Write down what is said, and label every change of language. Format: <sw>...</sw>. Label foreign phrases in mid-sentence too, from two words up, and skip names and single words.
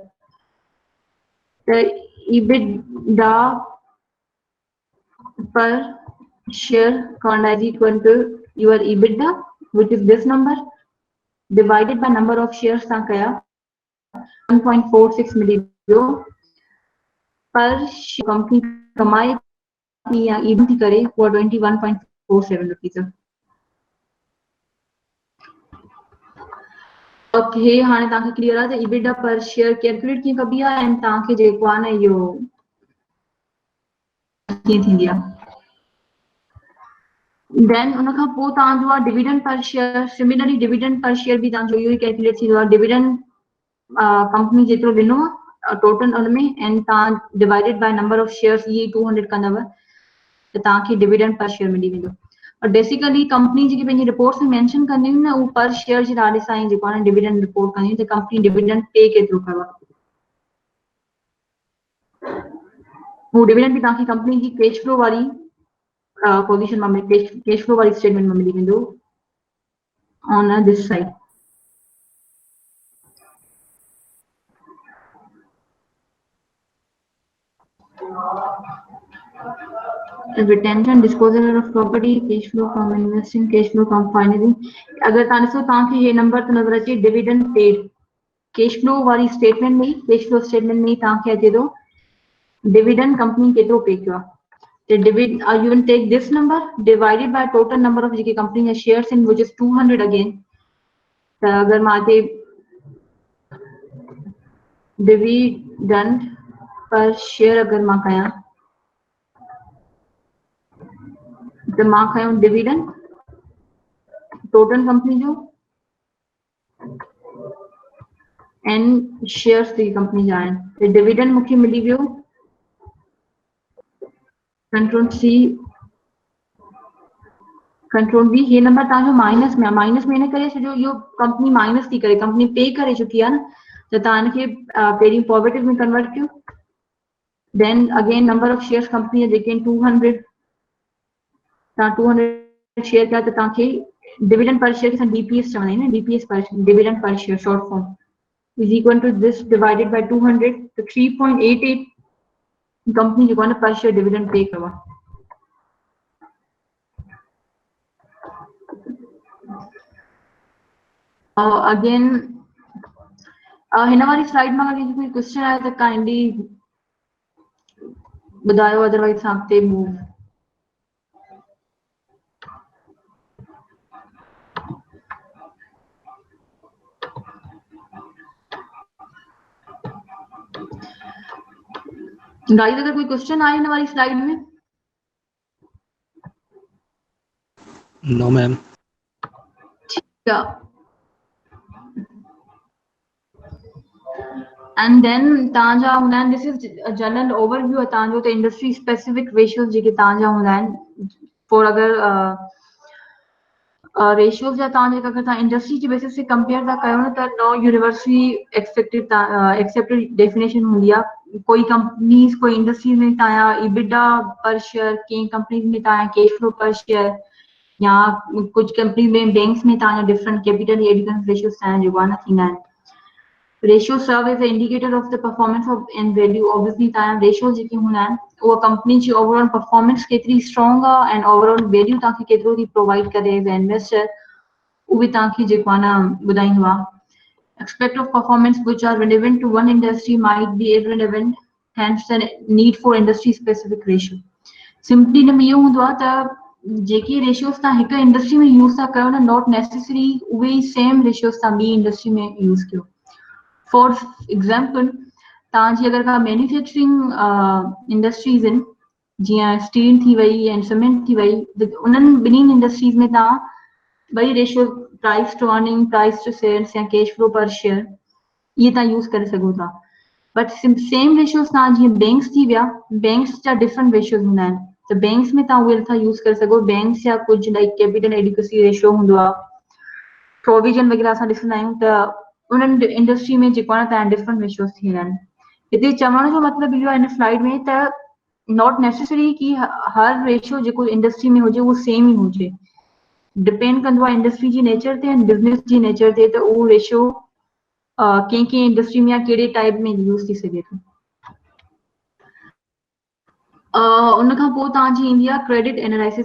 <en>त EBITDA per share is equal to your EBITDA, which is this number, divided by number of shares</en> <sd>तव्हां कया 1.46 मिली वियो पर कंपनी कमाए थी या even थी करे वो 21.47 रुपीस। ओके हाणे तव्हांखे क्लियर आहे त</sd> <en>EBITDA per share</en> <sd>कैलकुलेट कीअं कबी आहे ऐं तव्हांखे जेको आहे न इहो कीअं थींदी आहे देन उन खां पोइ तव्हांजो आहे</sd> <en>dividend per share similarly dividend per share</en> <sd>बि तव्हांजो इहो ई कैलकुलेट थींदो आहे</sd> <en>dividend company</en> <sd>जेतिरो ॾिनो आहे टोटल उन में एंड तव्हां</sd> <en>divided by number of shares</en> <sd>इहे 200 कंदव त तव्हांखे</sd> <en>dividend per share</en> <sd>मिली वेंदो और</sd> <en>basically company</en> <sd>जेकी पंहिंजी रिपोर्ट्स में मेंशन कंदियूं न उहो</sd> <en>per share</en> <sd>जे नाले सां ई जेको आहे न</sd> <en>dividend report</en> <sd>कंदियूं त</sd> <en>company dividend pay</en> <sd>केतिरो कयो आहे वो डिविडेंड भी ताकि कंपनी की</sd> <en>cash flow</en> <sd>वाली पोजीशन में</sd> <en>cash flow</en> <sd>वाली स्टेटमेंट में मिली वेंदो</sd> <en>on this side retention disposal of property cash flow from investing cash flow from financing</en> <sd>अगर तव्हां ॾिसो तव्हांखे हे नंबर तो नज़र अचे</sd> <en>dividend paid cash flow</en> <sd>वाली स्टेटमेंट में</sd> <en>cash flow statement</en> <sd>में तव्हांखे अचे थो डिविडेंड कंपनी केतिरो पे कयो आहे</sd> <en>the dividend you will take this number divided by total number of</en> <sd>जेके कंपनी जा</sd> <en>shares in which is 200 again</en> <sd>त अगर मां हिते</sd> <en>dividend per share</en> <sd>अगर मां कयां त मां खयो डिविडेंड टोटल कंपनी जो</sd> <en>and shares</en> <sd>जी कंपनी जा आहिनि त डिविडेंड मूंखे मिली वियो</sd> <en>control C control B</en> <sd>ये नंबर तव्हांजो माइनस में इन करे छॾियो इहो कंपनी माइनस थी करे कंपनी पे करे चुकी आहे न त तव्हां हिनखे पहिरीं पॉजिटिव में कन्वर्ट कयो</sd> <en>then again number of shares company</en> <sd>जेके आहिनि 200 तव्हां 200 शेयर कया त तव्हांखे</sd> <en>dividend per share</en> <sd>खे DPS चवंदा आहियूं न</sd> <en>DPS per dividend per share short form is equal to this divided by 200</en> <sd>तो 3.88 कंपनी जेको आहे न</sd> <en>per share dividend pay</en> <sd>कयो आहे अगेन हिन वाली स्लाइड में अगर कोई क्वेश्चन आए त काइंडली ॿुधायो अदरवाइज असां अॻिते</sd> <en>move guys</en> <sd>अगर कोई क्वेश्चन आए इन वाली स्लाइड में</sd> <en>no ma'am</en> <hi>ठीक है</hi> <en>and then</en> <sd>तव्हांजा हूंदा आहिनि</sd> <en>this is general overview</en> <sd>आहे तव्हांजो त</sd> <en>industry specific ratios</en> <sd>जेके तव्हांजा हूंदा आहिनि फॉर अगरि रेशियोज या तव्हां जेका अगरि तव्हां इंडस्ट्री जे बेसिस ते कंपेयर था कयो न त</sd> <en>no university accepted definition</en> <sd>हूंदी आहे। कोई कंपनीज कोई इंडस्ट्रीज में तव्हांजा</sd> <en>EBITDA per share,</en> <sd>कंहिं कंपनीज में तव्हांजा</sd> <en>cash flow per share,</en> <sd>या कुछ कंपनी में बैंक्स में तव्हांजा</sd> <en>different capital adequance ratios</en> <sd>तव्हांजा जेको आहे न थींदा आहिनि।</sd> <en>Ratio serve as a indicator of the performance of and value.</en> <sd>ऑब्वियसली तव्हांजा रेशियोज जेके हूंदा आहिनि उहा कंपनी जी</sd> <en>overall performance</en> <sd>केतिरी स्ट्रॉन्ग आहे</sd> <en>and overall value</en> <sd>तव्हांखे केतिरो थी प्रोवाइड करे</sd> <en>as a investor,</en> <sd>उहे तव्हांखे जेको आहे न ॿुधाईंदो आहे।</sd> <en>Aspect of performance which are relevant to one industry might be irrelevant, hence the need for industry specific ratio.</en> <sd>सिंपली हिन में इहो हूंदो आहे त जेके रेशियोस तव्हां हिकु इंडस्ट्री में यूज़ था कयो न,</sd> <en>not necessary</en> <sd>उहे ई</sd> <en>same ratios</en> <sd>तव्हां ॿी इंडस्ट्री में यूज़ कयो।</sd> <en>for example,</en> <sd>तव्हांजी अगरि का</sd> <en>manufacturing industries</en> <sd>आहिनि, जीअं स्टील थी वई ऐं सीमेंट थी वई, उन्हनि ॿिन्हिनि इंडस्ट्रीज़ में तव्हां ॿई</sd> <en>ratio price to earning, price to sales</en> <sd>या</sd> <en>cash flow per share</en> <sd>ये तव्हां यूज़ करे सघो था।</sd> <en>but same ratios</en> <sd>तव्हां जीअं बैंक्स थी विया, बैंक्स जा</sd> <en>different ratios</en> <sd>हूंदा आहिनि, त बैंक्स में तव्हां उहे नथा यूज़ करे सघो। बैंक्स जा कुझु</sd> <en>like capital adequacy ratio</en> <sd>हूंदो आहे, प्रोविजन वग़ैरह असां ॾिसंदा आहियूं त उन्हनि इंडस्ट्री में जेको आहे तव्हां</sd> <en>different ratios</en> <sd>थींदा आहिनि। हिते चवण जो मतिलबु इहो आहे हिन स्लाइड में त</sd> <en>not necessary</en> <sd>कि हर रेशियो जेको इंडस्ट्री में हुजे उहो सेम ई हुजे। डिपेंड कंदो आहे इंडस्ट्री जी नेचर ते ऐं बिज़नेस जी नेचर ते, त उहो रेशियो कंहिं कंहिं इंडस्ट्री में या कहिड़े टाइप में यूज़ थी सघे थो। उन खां पोइ तव्हांजी ईंदी आहे</sd> <en>credit analysis.</en>